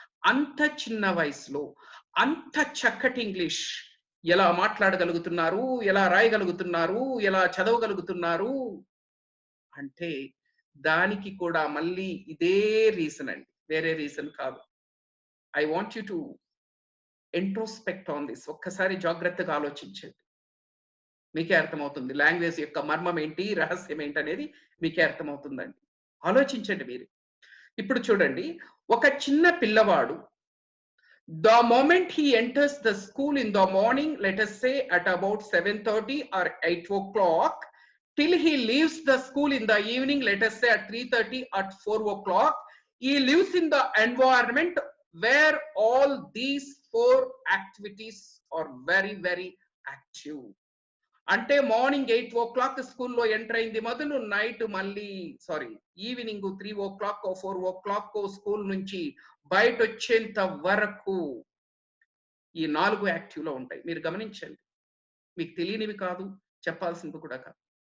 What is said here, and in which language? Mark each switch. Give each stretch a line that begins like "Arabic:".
Telugu: అంత చిన్న వయసులో అంత చక్కటి ఇంగ్లీష్ ఎలా మాట్లాడగలుగుతున్నారు, ఎలా రాయగలుగుతున్నారు, ఎలా చదవగలుగుతున్నారు అంటే దానికి కూడా మళ్ళీ ఇదే రీజన్ అండి, వేరే రీజన్ కాదు.
English: I want you to introspect on this.
Telugu: ఒక్కసారి జాగ్రత్తగా ఆలోచించండి, మీకే అర్థమవుతుంది లాంగ్వేజ్ యొక్క మర్మం ఏంటి, రహస్యం ఏంటి అనేది మీకే అర్థమవుతుందండి. ఆలోచించండి మీరు. ఇప్పుడు చూడండి, ఒక చిన్న పిల్లవాడు
English: the moment he enters the school in the morning, let us say at about 7:30 or 8 o'clock, till he leaves the school in the evening, let us say at 3:30 or 4 o'clock, he lives in the environment where all these 4 activities are very, very active.
Telugu: అంటే morning 8 o'clock స్కూల్లో enter అయింది మొదలు night మళ్ళీ evening 3 o'clock 4 o'clock school నుంచి బయట వచ్చేంత వరకు ఈ 4 యాక్టివ్లో ఉంటాయి. మీరు గమనించండి. మీకు తెలియనివి కాదు, చెప్పాల్సినవి కూడా కాదు.